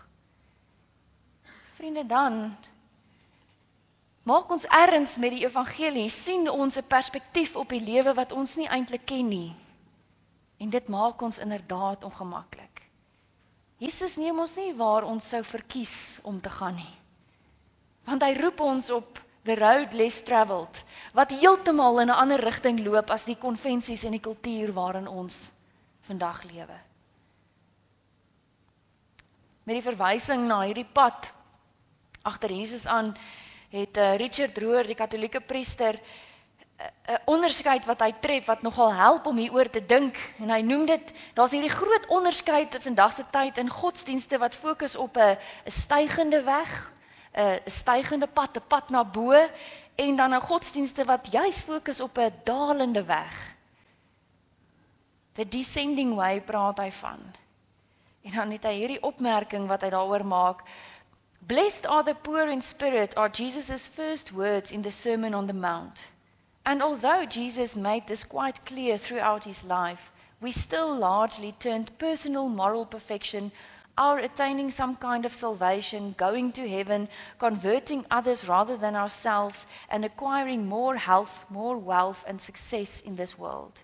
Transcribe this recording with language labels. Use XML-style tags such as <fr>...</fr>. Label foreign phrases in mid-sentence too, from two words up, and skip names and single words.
<af>Vriende, dan maak ons erns met die evangelie, sien ons 'n perspektief op die lewe wat ons nie eintlik ken nie. En dit maak ons inderdaad ongemaklik. Jesus neem ons nie waar ons sou verkies om te gaan nie. Want hy roep ons op</af> <en>the road less traveled,</en> <af>wat heeltemal in 'n ander rigting loop as die konvensies en die kultuur waarin ons vandag lewe. Met die verwysing na hierdie pad agter Jesus aan, het Richard Rohr, die katholieke priester, 'n onderskeid wat hy tref wat nogal help om hieroor te dink, en hy noem dit, daar's hierdie groot onderskeid in vandag se tyd in godsdienste wat fokus op 'n stygende weg, 'n stygende pad, 'n pad na bo, en dan 'n godsdienste wat juis fokus op 'n dalende weg.</af> <en>The descending way</en> <af>praat hy van. En dan het hy hierdie opmerking wat hy daaroor maak:</af> <en>Blessed are the poor in spirit are Jesus' first words in the Sermon on the Mount. And although Jesus made this quite clear throughout his life, we still largely turned personal moral perfection, our attaining some kind of salvation, going to heaven, converting others rather than ourselves, and acquiring more health, more wealth, and success in this world.</en>